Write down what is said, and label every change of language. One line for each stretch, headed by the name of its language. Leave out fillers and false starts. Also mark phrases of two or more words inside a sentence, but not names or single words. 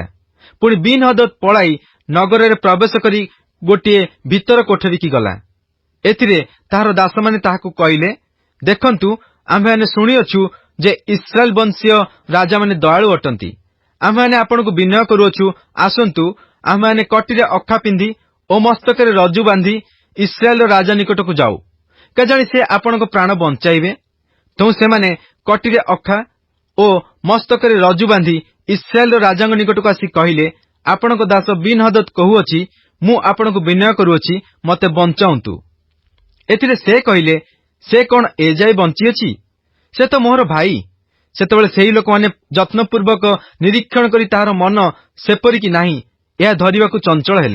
Odia: ପୁଣି ବିନ ହଦଦ ପଳାଇ ନଗର ରେ ପ୍ରବେଶ କରି ଗୋଟେ ଭିତର କୋଠରୀ କି ଗଲା। ଏଥିରେ ତାହାର ଦାସ ମାନେ ତାହାକୁ କହିଲେ, ଦେଖନ୍ତୁ ଆମ୍ଭେ ମାନେ ଶୁଣି ଅଛୁ ଯେ ଇସ୍ରାଏଲ ବଂଶୀୟ ରାଜା ମାନେ ଦୟାଳୁ ଅଟନ୍ତି। ଆମ୍ଭେ ମାନେ ଆପଣଙ୍କୁ ବିନୟ କରୁଛୁ, ଆସନ୍ତୁ ଆମ୍ଭେ ମାନେ କଟିରେ ଅଖା ପିନ୍ଧି ଓ ମସ୍ତକରେ ରଜ୍ଜୁ ବାନ୍ଧି ଇସ୍ରାଏଲ ରାଜା ନିକଟକୁ ଯାଉ, କେଜାଣି ସେ ଆପଣଙ୍କ ପ୍ରାଣ ବଞ୍ଚାଇବେ। ତୋ ସେ ମାନେ କଟିରେ ଅଖା ଓ ମସ୍ତକରେ ରଜ୍ଜୁ ବାନ୍ଧି ଇସ୍ରାଏଲ ରାଜାଙ୍ଗ ନିକଟକୁ ଆସି କହିଲେ, ଆପଣଙ୍କ ଦାସ ବିନ ହଦଦ କହୁଅଛି, ମୁ ଆପଣଙ୍କୁ ବିନୟ କରୁଅଛି, ମତେ ବଞ୍ଚାଉନ୍ତୁ। ଏଥିରେ ସେ କହିଲେ, ସେ କୋନ ଏଯାଏ ବଞ୍ଚି ଅଛି? ସେ ତୋ ମୋହର ଭାଇ। ସେତବେଳେ ସେହି ଲୋକ ମାନେ ଯତ୍ନପୂର୍ବକ ନିରୀକ୍ଷଣ କରି ତାହାର ମନ ସେପରି କି ନାହିଁ ଏହା ଧରିବାକୁ ଚଞ୍ଚଳ ହେଲେ।